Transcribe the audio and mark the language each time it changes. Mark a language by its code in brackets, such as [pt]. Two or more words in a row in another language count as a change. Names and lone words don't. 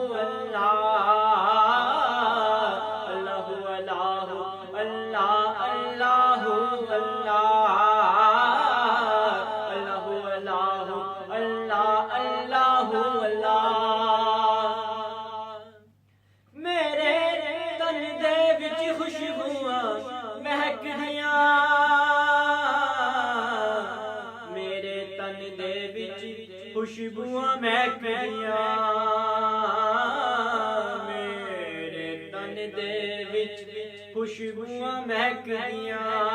[ar] الله الله الله الله الله الله الله الله الله الله الله. [pa] میرے تن دے وچ خوشبوآں مہکدیاں، میرے تن دے وچ خوشبوآں مہکدیاں، میرے تن دے وچ خوشبوآں مہکدیاں.